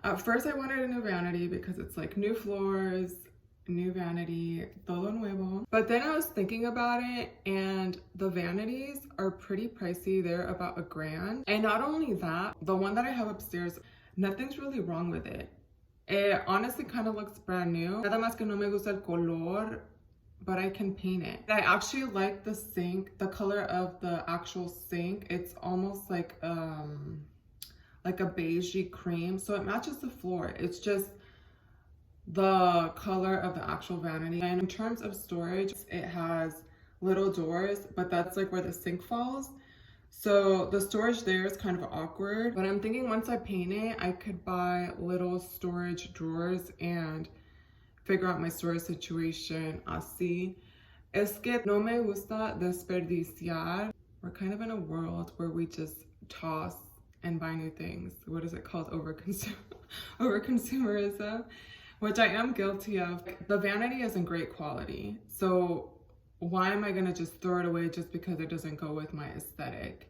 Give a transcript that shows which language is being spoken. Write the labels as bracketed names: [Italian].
[English] At first, I wanted a new vanity because it's like new floors, new vanity, [Spanish] todo nuevo. [English] But then I was thinking about it, and the vanities are pretty pricey. They're about $1,000. And not only that, the one that I have upstairs, nothing's really wrong with it. It honestly kind of looks brand new. [Spanish] Nada más que no me gusta el color, [English] but I can paint it. I actually like the sink, the color of the actual sink. It's almost like a beigey cream, so it matches the floor. It's just the color of the actual vanity. And in terms of storage, it has little doors, but that's like where the sink falls. So the storage there is kind of awkward, but I'm thinking once I paint it, I could buy little storage drawers and figure out my storage situation así. [Spanish] Es que no me gusta desperdiciar. [English] We're kind of in a world where we just toss and buy new things. What is it called? Overconsumerism, which I am guilty of. The vanity is in great quality. So why am I gonna just throw it away just because it doesn't go with my aesthetic?